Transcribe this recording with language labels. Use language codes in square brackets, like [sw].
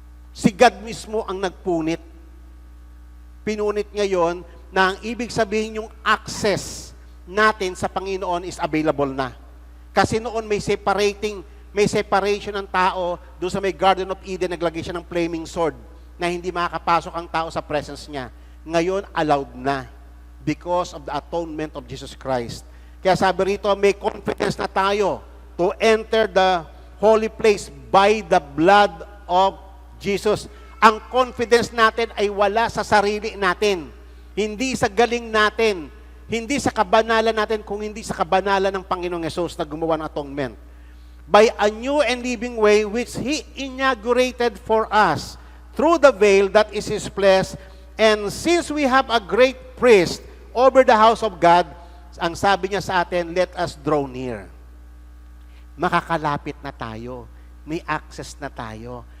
[tl] Si God mismo ang nagpunit. Pinunit ngayon na ang ibig sabihin yung access natin sa Panginoon [en] is available [tl] na. Kasi noon may separation ng tao doon sa may Garden of Eden, naglagay siya ng flaming sword na hindi makakapasok ang tao sa presence niya. [en] Ngayon, allowed na because of the atonement of Jesus Christ. [tl] Kaya sabi rito, may confidence na tayo [en] to enter the holy place by the blood of Jesus. [tl] Ang confidence natin ay wala sa sarili natin. Hindi sa galing natin. Hindi sa kabanalan natin, kung hindi sa kabanalan ng Panginoong Yesus na gumawa ng atonement. [en] By a new and living way which He inaugurated for us through the veil that is His flesh. And since we have a great priest over the house of God, [tl] ang sabi niya sa atin, [en] let us draw near. [tl] Makakalapit na tayo. May access na tayo.